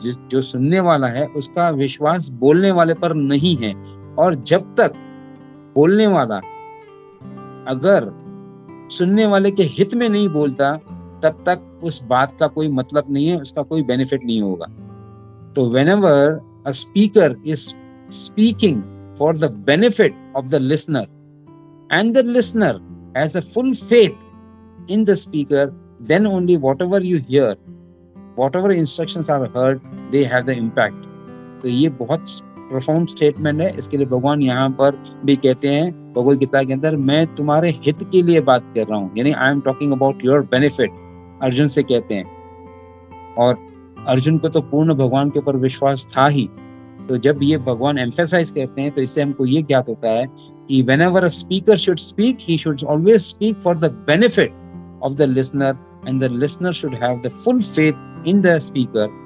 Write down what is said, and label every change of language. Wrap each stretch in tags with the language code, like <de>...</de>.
<hi>जो सुनने वाला है उसका विश्वास बोलने वाले पर नहीं है, और जब तक बोलने वाला अगर सुनने वाले के हित में नहीं बोलता, तब तक उस बात का कोई मतलब नहीं है, उसका कोई बेनिफिट नहीं होगा।</hi> <en>तो whenever a speaker is speaking for the benefit of the listener and the listener has a full faith in the speaker, then only whatever you hear, whatever instructions are heard, they have the impact.</en> <hi>तो ये बहुत profound statement है। इसके लिए भगवान यहाँ पर भी कहते हैं भगवद गीता के अंदर, मैं तुम्हारे हित के लिए बात कर रहा हूँ, यानी</hi> <en>I am talking about your benefit,</en> <hi>Arjun से कहते हैं। और अर्जुन को तो पूर्ण भगवान के ऊपर विश्वास था ही, तो जब ये भगवान एम्फेसाइज करते हैं तो इससे हमको ये ज्ञात होता है कि</hi> <en>whenever a speaker should speak, he should always speak for the benefit of the listener, and the listener should have the full faith in the speaker.</en>